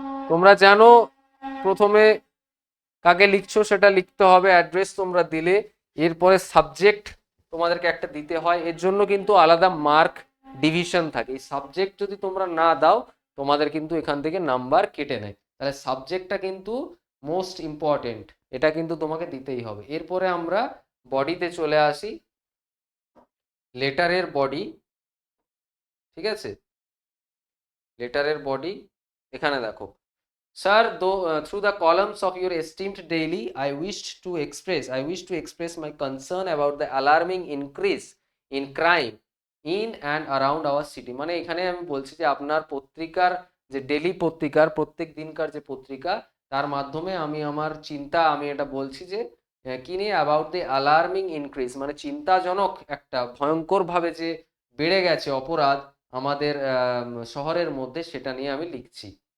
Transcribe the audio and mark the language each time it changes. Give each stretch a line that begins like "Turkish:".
Bangla: তোমরা জানো প্রথমে কাকে লিখছো সেটা লিখতে হবে, অ্যাড্রেস তোমরা দিলে, এরপরে সাবজেক্ট তোমাদেরকে একটা দিতে হয়, এর জন্য কিন্তু আলাদা মার্ক ডিভিশন থাকে। এই সাবজেক্ট যদি তোমরা না দাও তোমাদের কিন্তু এখান থেকে নাম্বার কেটে নেয়। তাহলে সাবজেক্টটা কিন্তু মোস্ট ইম্পর্টেন্ট, এটা কিন্তু তোমাকে দিতেই হবে। এরপরে আমরা বডিতে চলে আসি, লেটারের বডি। ঠিক আছে, লেটারের বডি এখানে দেখো,
English: Sir, through the columns of your esteemed daily, I wish to express my concern about the alarming increase in crime in and around our city.
Bangla: মানে এখানে আমি বলছি যে আপনার পত্রিকার যে ডেলি পত্রিকার প্রত্যেক দিনকার যে পত্রিকা, তার মাধ্যমে আমি আমার চিন্তা, আমি এটা বলছি যে কি নিয়ে,
English: about the alarming increase
Bangla: মানে চিন্তাজনক একটা ভয়ঙ্কর ভাবে যে বেড়ে গেছে অপরাধ আমাদের শহরের মধ্যে, সেটা নিয়ে আমি লিখছি।